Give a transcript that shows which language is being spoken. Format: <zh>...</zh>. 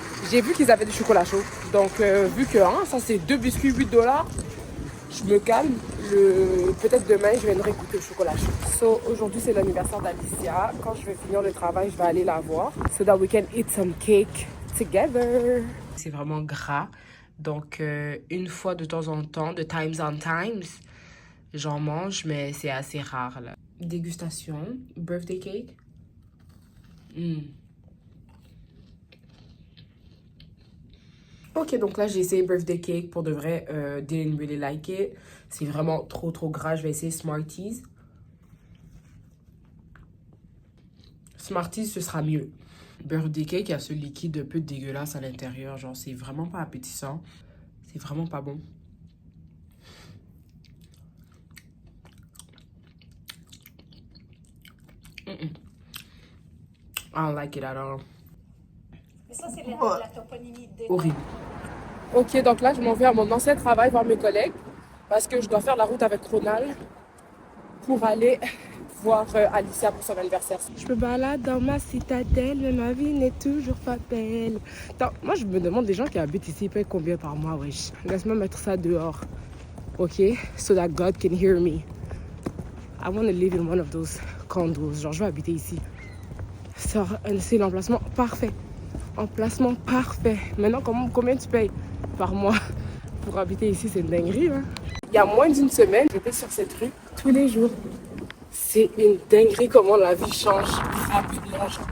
<fr>J'ai vu qu'ils avaient du chocolat chaud. Donc vu que ça c'est 2 biscuits, $8. Je me calme. Peut-être demain, je viendrai goûter le chocolat chaud. So, aujourd'hui, c'est l'anniversaire d'Alicia. Quand je vais finir le travail, je vais aller la voir.</fr> <en>So that we can eat some cake together.</en> <fr>C'est vraiment gras. Donc, une fois de temps en temps, de times on times, j'en mange, mais c'est assez rare. Là. Dégustation. Birthday cake. Ok, donc là, j'ai essayé Birthday Cake. Pour de vrai,</fr> <en>didn't really like it.</en> <fr>C'est vraiment trop gras. Je vais essayer Smarties. Smarties, ce sera mieux. Birthday Cake, il y a ce liquide un peu dégueulasse à l'intérieur. Genre, c'est vraiment pas appétissant. C'est vraiment pas bon.</fr> <en>I don't like it at all.</en> <fr>Ça, c'est la toponymie de... Horrible. Ok, donc là, je m'en vais à mon ancien travail voir mes collègues parce que je dois faire la route avec Ronald pour aller voir Alicia pour son anniversaire. Je me balade dans ma citadelle, mais ma vie n'est toujours pas belle. Attends, moi, je me demande des gens qui habitent ici, ils payent combien par mois, wesh. Laisse-moi mettre ça dehors, ok?</fr> <en>So that God can hear me. I want to live in one of those condos.</en> <fr>Genre, je veux habiter ici. C'est l'emplacement parfait. Emplacement parfait. Maintenant, combien tu payes par mois pour habiter ici? C'est une dinguerie, hein? Il y a moins d'une semaine, j'étais sur cette rue tous les jours. C'est une dinguerie comment la vie change rapidement.</fr>